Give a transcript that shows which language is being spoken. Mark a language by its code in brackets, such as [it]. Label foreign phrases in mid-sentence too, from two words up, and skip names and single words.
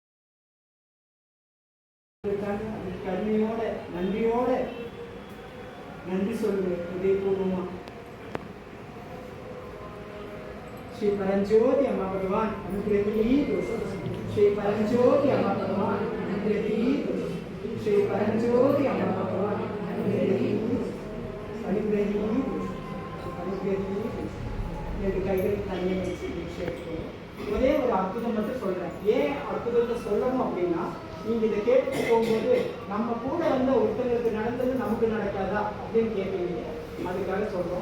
[ta] கருணையோட நன்றியோட நன்றி சொல்லுங்க இதயபூர்வமா. [sa] श्री परमज्योति अम्मा भगवान अनुग्रहीत श्री परमज्योति अम्मा भगवान अनुग्रहीत श्री परमज्योति अम्मा भगवान अनुग्रहीत [ta] ரெண்டு கைகள் தனியை வச்சு ஒரே ஒரு அற்புதம் மட்டும் சொல்றேன். ஏன் அற்புதத்தை சொல்லணும் அப்படின்னா, நீங்க இதை கேட்டு போகும்போது நம்ம கூட வந்த ஒருத்தங்களுக்கு நடந்தது நமக்கு நடக்காதா அப்படின்னு கேட்பீங்க. அதுக்காக சொல்றோம்.